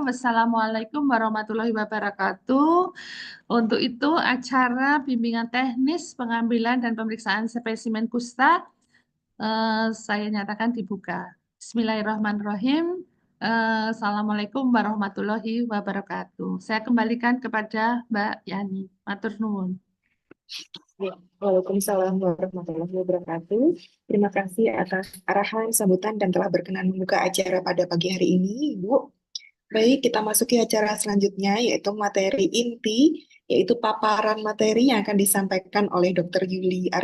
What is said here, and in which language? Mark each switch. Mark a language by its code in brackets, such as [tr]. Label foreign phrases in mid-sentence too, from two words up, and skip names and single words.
[ar] والسلام عليكم ورحمة الله وبركاته. [id] Untuk itu acara bimbingan teknis pengambilan dan pemeriksaan spesimen kusta saya nyatakan dibuka. [ar] بسم الله الرحمن الرحيم. السلام عليكم ورحمة الله وبركاته. [id] Saya kembalikan kepada Mbak Yani. [jv] Matur nuwun. [ar] وعليكم السلام ورحمة الله وبركاته. [id] Terima kasih atas arahan, sambutan, dan telah berkenan membuka acara pada pagi hari ini, Ibu. Baik, kita masuki acara selanjutnya, yaitu materi inti, yaitu paparan materi yang akan disampaikan oleh Dr.